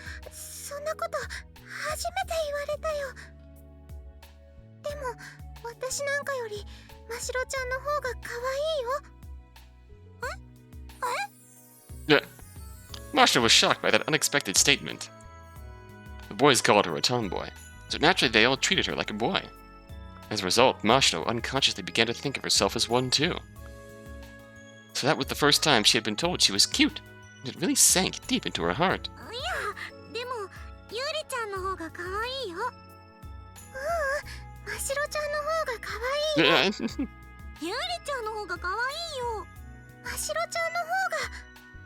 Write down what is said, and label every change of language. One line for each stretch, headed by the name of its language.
Japanese: そんなこと初めて言われたよ。でも私なんかより真白ちゃんの方が可愛いよ。
English: yeah. Mashiro was shocked by that unexpected statement. The boys called her a tomboy, so naturally they all treated her like a boy. As a result, Mashiro unconsciously began to think of herself as one too. So that was the first time she had been told she was cute, and it really sank deep into her heart.
Japanese: いやでもゆりちゃんの方が可愛いよ。ましろちゃんの方が可愛いよ。ゆりちゃんの方が可愛いよ。ましろちゃんの方が。